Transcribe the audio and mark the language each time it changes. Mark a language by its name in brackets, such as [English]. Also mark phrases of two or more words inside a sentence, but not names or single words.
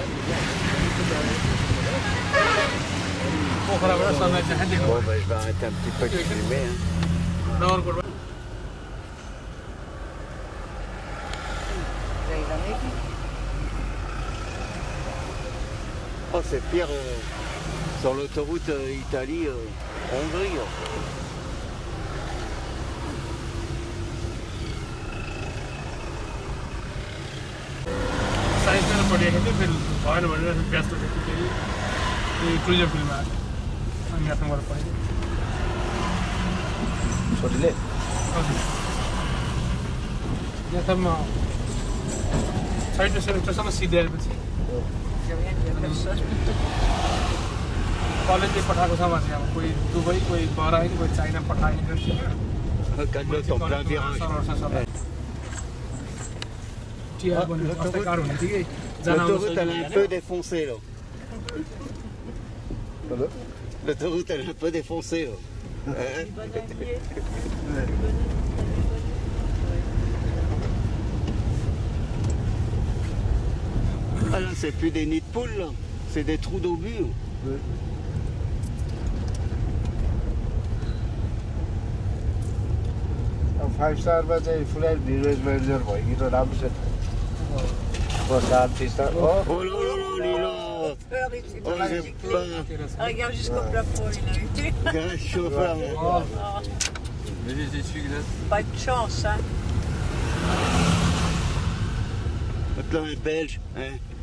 [French] Bon, ben, je vais arrêter un petit peu de filmer. Hein. Oh, c'est pire sur l'autoroute Italie-Hongrie. [Nepali] साइन्समा पढेको थियो फेरि भएन भनेर व्यस्त थियो फेरि [English] tourism fieldमा [Nepali] अनि यहाँबाट पढेँ छोरीले यहाँसम्म छैन सेमेस्टरसम्म सिद्ध्याएपछि कलेजले पठाएको छ भने अब कोही दुबई कोही बहराइन कोही चाइना पठाइन्छ [French] L'autoroute elle est un peu défoncée là. L'autoroute elle est un peu défoncée là. Ah là c'est plus des nids de poules là, c'est des trous d'obus. [English] five starमा [Nepali] चाहिँ [English] full village manager [Nepali] भयो कि त राम्रो छ प्रसाद फिस्टा [French] Oh là là là là. Oh j'ai peur. Regarde jusqu'au plafond, il a eu. Grand chauffeur. Mais les essuie-glaces. Pas de chance, hein. L'autre là est belge. Hein.